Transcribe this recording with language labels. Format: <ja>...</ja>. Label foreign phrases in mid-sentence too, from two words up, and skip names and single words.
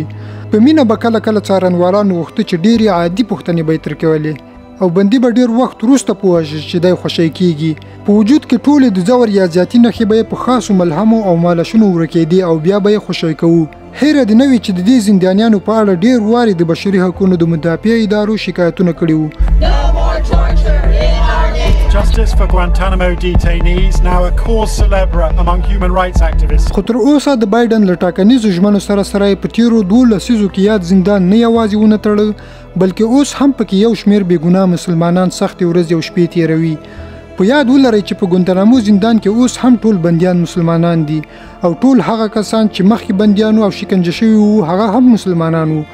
<ps>په مینه به کله کله څارنوالانو غوښته چې ډېرې عادي پوښتنې به یې ترې کولې او بندي به ډېر وخت وروسته پوه شي چې دی خوشی کېږي. په وجود کې ټولې د ځور یا زیاتي نښې به یې په خاصو ملهمو او مالشونو ورکېدې او بیا به یې خوشی کوو. هیره دې نه وي چې د دې زندانیانو په اړه ډېر وارې د بشري حقونو د مدافع ادارو شکایتونه کړي وو.</ps> <en>Justice for Guantanamo detainees, now a</en> <fr>cause célèbre</fr> <en>among human rights activists.</en> <ps>خو تر اوسه د بایدن له ټاکنیزو ژمنو سره سره په تیرو 2 لسیزو کې یاد زندان نه یوازې ونه تړه بلکې اوس هم پکې یو شمېر بېګناه مسلمانان سختې ورځې او شپې تېروي. په یاد ولرئ چې په ګوانتانامو زندان کې اوس هم ټول بندیان مسلمانان دي او ټول هغه کسان چې مخکې بندیانو او شکنجه شوي وو هغه هم مسلمانان وو.</ps>